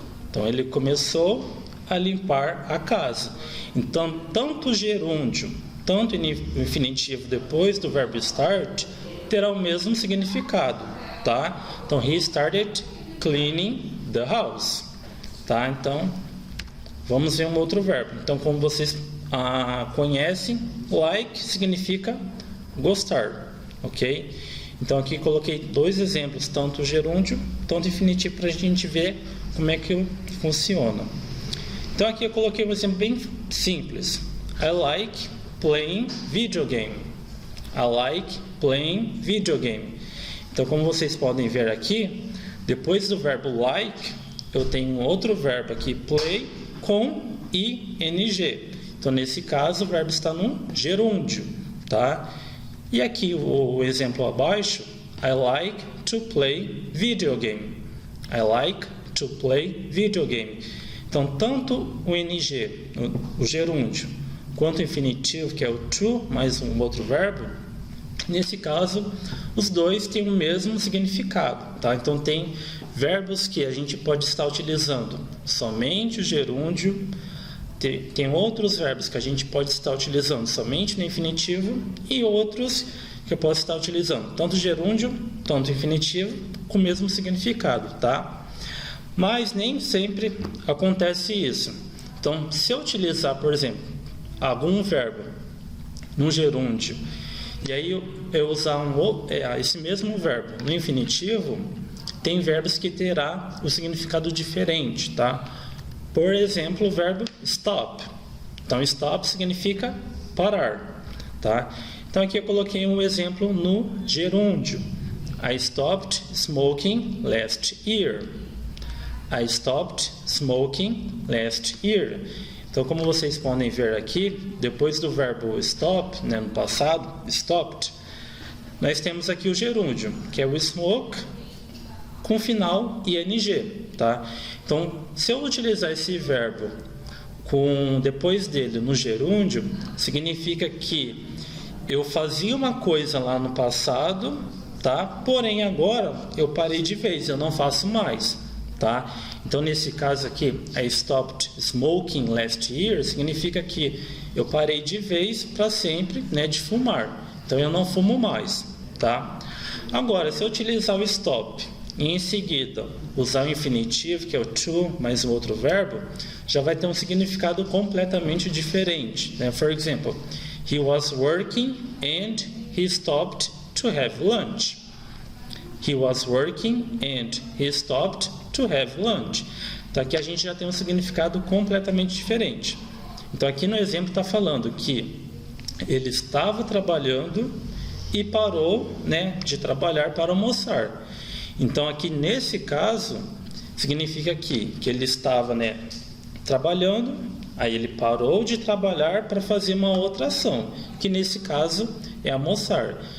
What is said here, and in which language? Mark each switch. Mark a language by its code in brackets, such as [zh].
[pt] Então, ele começou a limpar a casa. Então, tanto o gerúndio, tanto o infinitivo depois do verbo start, terá o mesmo significado, tá? Então, [en] he started cleaning the house, [pt] tá? Então, vamos ver um outro verbo. Então, como vocês conhecem, like significa gostar, ok? Então, aqui coloquei dois exemplos, tanto o gerúndio, tanto o infinitivo, para a gente ver como é que funciona. Então, aqui eu coloquei um exemplo bem simples. [en] I like playing video game. I like playing video game. [pt] Então, como vocês podem ver aqui, depois do verbo like, eu tenho um outro verbo aqui, play, com ing. Então, nesse caso, o verbo está no gerúndio, tá? E aqui o exemplo abaixo, [en] I like to play video game. I like to play video game. [pt] Então, tanto o ing, o gerúndio, quanto o infinitivo, que é o to, mais um outro verbo, nesse caso, os dois têm o mesmo significado, tá? Então, tem verbos que a gente pode estar utilizando somente o gerúndio, tem outros verbos que a gente pode estar utilizando somente no infinitivo e outros que eu posso estar utilizando tanto o gerúndio, tanto o infinitivo, com o mesmo significado, tá? Mas nem sempre acontece isso. Então, se eu utilizar, por exemplo, algum verbo no gerúndio e aí eu usar esse mesmo verbo no infinitivo, tem verbos que terá o significado diferente, tá? Por exemplo, o verbo stop. Então, stop significa parar, tá? Então, aqui eu coloquei um exemplo no gerúndio. [en] I stopped smoking last year. I stopped smoking last year. [pt] Então, como vocês podem ver aqui, depois do verbo stop, né, no passado, stopped, nós temos aqui o gerúndio, que é o smoke, com final ing, tá? Então, se eu utilizar esse verbo depois dele no gerúndio, significa que eu fazia uma coisa lá no passado, tá? Porém, agora eu parei de vez, eu não faço mais, tá? Então, nesse caso aqui, [en] I stopped smoking last year, [pt] significa que eu parei de vez para sempre, né, de fumar. Então, eu não fumo mais, tá? Agora, se eu utilizar o stop e em seguida usar o infinitivo, que é o to, mais um outro verbo, já vai ter um significado completamente diferente, né? [en] For example, he was working and he stopped to have lunch. He was working and he stopped to have lunch. [pt] Então aqui a gente já tem um significado completamente diferente. Então aqui no exemplo está falando que ele estava trabalhando e parou, né, de trabalhar para almoçar. Então aqui nesse caso significa que ele estava, né, trabalhando, aí ele parou de trabalhar para fazer uma outra ação, que nesse caso é almoçar.